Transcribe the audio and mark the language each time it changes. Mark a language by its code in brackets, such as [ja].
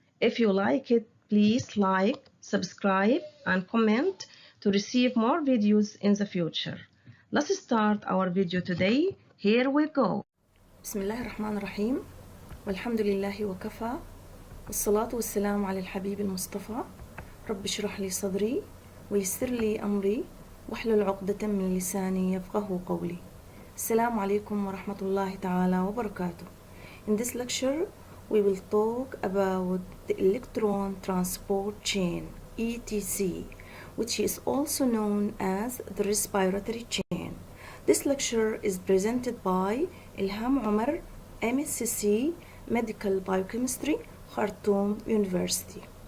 [en] If you like it, please like, subscribe and comment to receive more videos in the future. Let's start our video today. Here we go. [ar] بسم الله الرحمن الرحيم والحمد لله وكفى والصلاة والسلام على الحبيب المصطفى رب اشرح لي صدري ويسر لي أمري واحلل عقدة من لساني يفقه قولي. السلام عليكم ورحمة الله تعالى وبركاته. [en] In this lecture we will talk about the electron transport chain ETC, which is also known as the respiratory chain. This lecture is presented by Elham Omer, MSc Medical Biochemistry, Khartoum University.